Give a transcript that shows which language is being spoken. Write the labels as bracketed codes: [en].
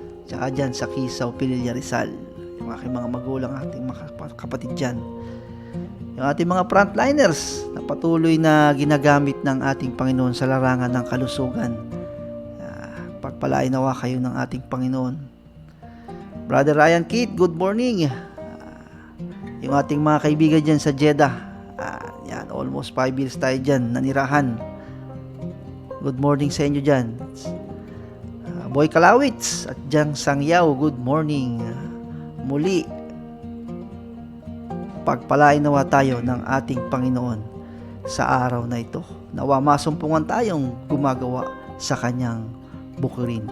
[tl] Tsaka dyan sa Kisaw, Pililla, Rizal. Yung aking mga magulang, ating mga kapatid dyan. Yung ating mga frontliners na patuloy na ginagamit ng ating Panginoon sa larangan ng kalusugan. Pagpalain nawa kayo ng ating Panginoon. [en] Brother Ryan Kit, good morning. [tl] Yung ating mga kaibigan dyan sa Jeddah. Yan, [en] almost 5 years [tl] tayo dyan, nanirahan. [en] Good morning [tl] sa inyo dyan. Boy Kalawits at Jang Sangyaw, [en] good morning. [tl] Muli, pagpalain nawa tayo ng ating Panginoon sa araw na ito. Nawa masumpungan tayong gumagawa sa kanyang bukirin.